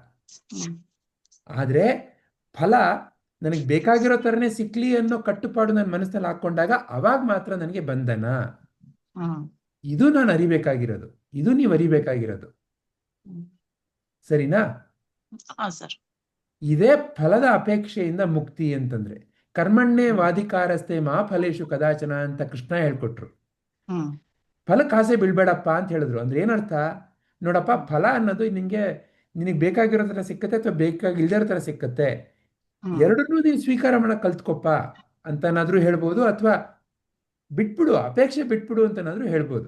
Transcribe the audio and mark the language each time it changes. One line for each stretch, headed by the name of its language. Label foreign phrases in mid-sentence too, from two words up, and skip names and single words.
Kannada: ಆದ್ರೆ ಫಲ ನನಗೆ ಬೇಕಾಗಿರೋ ಥರನೇ ಸಿಕ್ಲಿ ಅನ್ನೋ ಕಟ್ಟುಪಾಡು ನನ್ನ ಮನಸ್ಸಲ್ಲಿ ಹಾಕೊಂಡಾಗ ಅವಾಗ ಮಾತ್ರ ನನಗೆ ಬಂಧನ. ಇದು ನಾನು ಅರಿಬೇಕಾಗಿರೋದು, ಇದು ನೀವು ಅರಿಬೇಕಾಗಿರೋದು. ಸರಿನಾ? ಇದೇ ಫಲದ ಅಪೇಕ್ಷೆಯಿಂದ ಮುಕ್ತಿ ಅಂತಂದ್ರೆ.
Sanskrit: ಕರ್ಮಣ್ಣೆ ವಾಧಿಕಾರಸ್ಥೆ ಮಾ ಫಲೇಶು ಕದಾಚನ
Kannada: ಅಂತ ಕೃಷ್ಣ ಹೇಳ್ಕೊಟ್ರು. ಫಲಕ್ಕೆ ಆಸೆ ಬೀಳ್ಬೇಡಪ್ಪ ಅಂತ ಹೇಳಿದ್ರು. ಅಂದ್ರೆ ಏನರ್ಥ? ನೋಡಪ್ಪ, ಫಲ ಅನ್ನೋದು ನಿನಗೆ ಬೇಕಾಗಿರೋ ಥರ ಸಿಕ್ಕತ್ತೆ ಅಥವಾ ಬೇಕಾಗಿಲ್ದಿರೋ ಥರ ಸಿಕ್ಕತ್ತೆ. ಎರಡನ್ನೂ ನೀನು ಸ್ವೀಕಾರ ಮಾಡಕ್ ಕಲ್ತ್ಕೊಪ್ಪ ಅಂತನಾದ್ರೂ ಹೇಳ್ಬೋದು, ಅಥವಾ ಬಿಟ್ಬಿಡು, ಅಪೇಕ್ಷೆ ಬಿಟ್ಬಿಡು ಅಂತನಾದ್ರೂ ಹೇಳ್ಬೋದು.